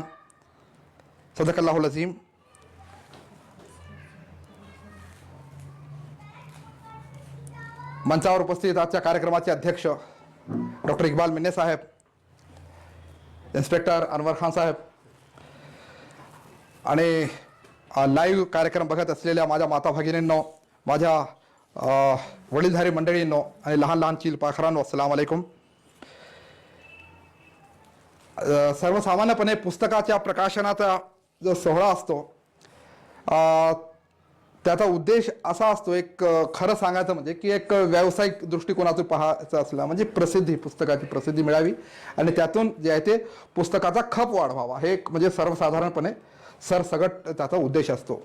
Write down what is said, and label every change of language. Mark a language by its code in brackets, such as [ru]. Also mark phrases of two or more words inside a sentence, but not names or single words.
[ar] صدق الله العظيم. [mr] मंचावर उपस्थित आजच्या कार्यक्रमाचे अध्यक्ष डॉक्टर इक्बाल मिन्ने साहेब, इन्स्पेक्टर अनवर खान साहेब आणि लाईव्ह कार्यक्रम बघत असलेल्या माझ्या माता भगिनींनो, माझ्या वडीलधारी मंडळींनो आणि लहान लहान चील पाखरांनो, [ar] السلام عليكم. [mr] सर्वसामान्यपणे पुस्तकाच्या प्रकाशनाचा जो सोहळा असतो त्याचा उद्देश असा असतो, एक खरं सांगायचं म्हणजे की एक व्यावसायिक दृष्टिकोनातून पाहायचं असला म्हणजे प्रसिद्धी, पुस्तकाची प्रसिद्धी मिळावी आणि त्यातून जे आहे ते पुस्तकाचा खप वाढवावा, हे एक म्हणजे सर्वसाधारणपणे सरसगट त्याचा उद्देश असतो।